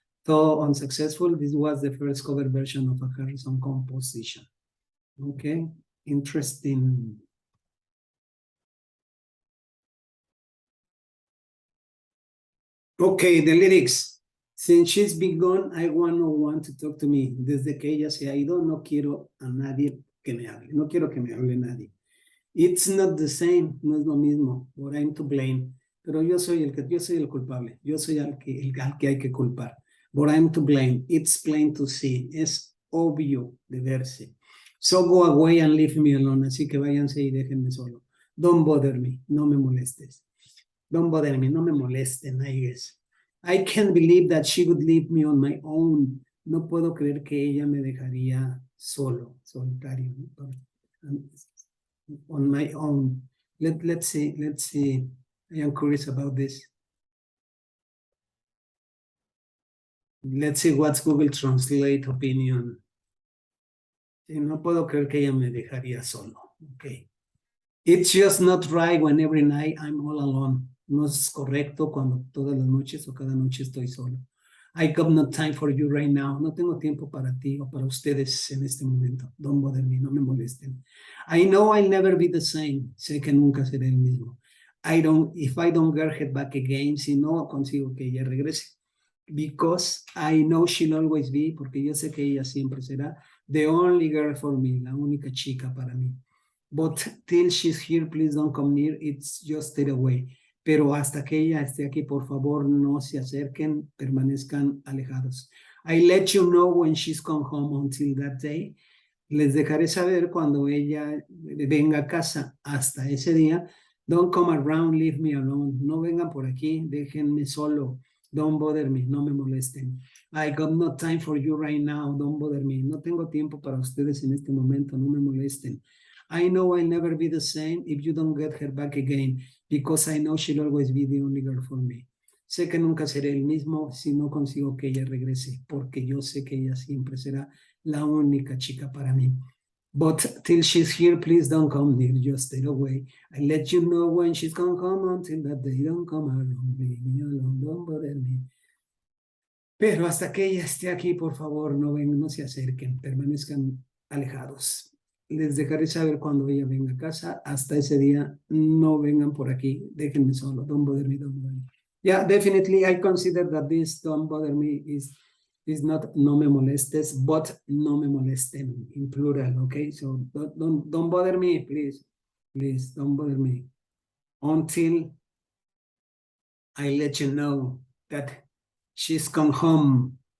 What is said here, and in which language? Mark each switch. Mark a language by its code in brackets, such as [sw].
[en] Though unsuccessful, this was the first cover version of a Harrison composition. Okay, interesting. Okay, the lyrics. Since she's been gone, I want no one to talk to me. [es] Desde que ella se ha ido, no quiero a nadie que me hable. No quiero que me hable nadie. [en] It's not the same, [es] no es lo mismo, [en] but I'm to blame. [es] Pero yo soy el culpable. Yo soy al que hay que culpar. [en] But I'm to blame. It's plain to see. [es] Es obvio de verse. [en] So go away and leave me alone. [es] Así que váyanse y déjenme solo. [en] Don't bother me. [es] No me molestes. [en] Don't bother me. [es] No me molesten, [en] I guess. I can't believe that she would leave me on my own. [es] No puedo creer que ella me dejaría solo, solitario. ¿No? [en] On my own. Let's see. I am curious about this. Let's see what's Google Translate opinion. [es] Sí, no puedo creer que ella me dejaría solo. [en] Okay. It's just not right when every night I'm all alone. [es] No es correcto cuando todas las noches o cada noche estoy solo. [en] I got no time for you right now. [es] No tengo tiempo para ti o para ustedes en este momento. [en] Don't bother me, [es] no me molesten. [en] I know I'll never be the same. [es] Sé que nunca seré el mismo. [en] If I don't get her back again, [es] si no consigo que ella regrese. [en] Because I know she'll always be, [es] porque yo sé que ella siempre será [en] the only girl for me, [es] la única chica para mí. [en] But till she's here, please don't come near. It's just stay away. [es] Pero hasta que ella esté aquí, por favor, no se acerquen, permanezcan alejados. [en] I let you know when she's come home. Until that day. [es] Les dejaré saber cuando ella venga a casa. Hasta ese día. [en] Don't come around, leave me alone. [es] No vengan por aquí, déjenme solo. [en] Don't bother me, no me molesten. I got no time for you right now. Don't bother me. [es] No tengo tiempo para ustedes en este momento, no me molesten. [en] I know I'll never be the same if you don't get her back again, because I know she'll always be the only girl for me. [es] Sé que nunca seré el mismo si no consigo que ella regrese, porque yo sé que ella siempre será la única chica para mí. [en] But till she's here, please don't come near, just stay away. I let you know when she's gonna come. Until that day, don't come around, leave me alone, don't bother me. [es] Pero hasta que ella esté aquí, por favor, no vengan, no se acerquen, permanezcan alejados. Les dejaré saber cuando ella venga a casa. Hasta ese día, no vengan por aquí, déjenme solo, [en] don't bother me, don't bother me. Yeah, definitely, I consider that this don't bother me is not [es] no me molestes, [en] but [es] no me molesten [en] in plural, okay? So don't bother me, please. Please, don't bother me. Until I let you know that she's come home.